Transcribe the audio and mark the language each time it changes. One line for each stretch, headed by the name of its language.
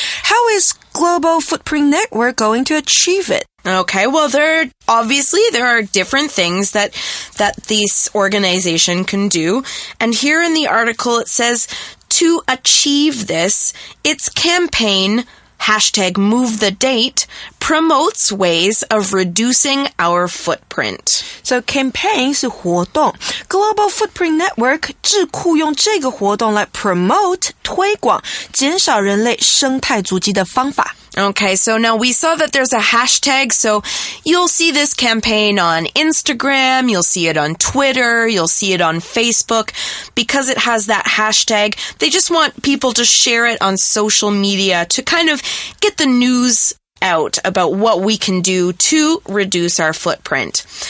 English: How is Global Footprint Network going to achieve it? Okay, well, there are different things that this organization can do. And here in the article, it says to achieve this, its campaign, #MoveTheDate, promotes ways of reducing our footprint.
Chinese: So campaign 是活动 Global Footprint Network 智库用这个活动来 promote 推广减少人类生态足迹的方法。
English: Okay, so now we saw that there's a hashtag, so you'll see this campaign on Instagram, you'll see it on Twitter, you'll see it on Facebook. Because it has that hashtag, they just want people to share it on social media to kind of get the news out about what we can do to reduce our footprint.